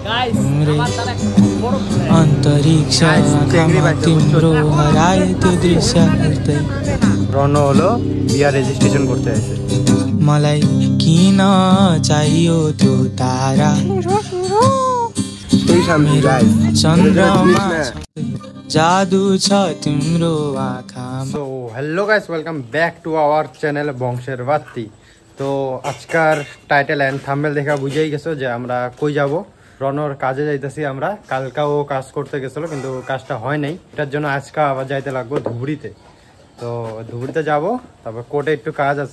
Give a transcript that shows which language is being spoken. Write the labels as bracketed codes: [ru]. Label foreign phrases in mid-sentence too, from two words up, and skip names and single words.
[bn] রনো হলো বিয়া রেজিস্ট্রেশন করতে আসে। [ne] मलाई किन चाहियो त्यो तारा चन्द्रमा जादू छ तिम्रो आँखामा। [en] so hello guys, welcome back to our চ্যানেল বংশের বাতি। [bn] তো আজকার [en] title and thumbnail [bn] দেখা বুঝেই গেছো যে আমরা কই যাব। রনর কাজে যাইতেছি আমরা। কালকাও কাজ করতে গেছিল কিন্তু কাজটা হয় নাই, এটার জন্য আজকে আবার যাইতে লাগবো ধুবড়িতে। তো ধুবড়িতে যাব, তারপর কোর্টে একটু কাজ আছে।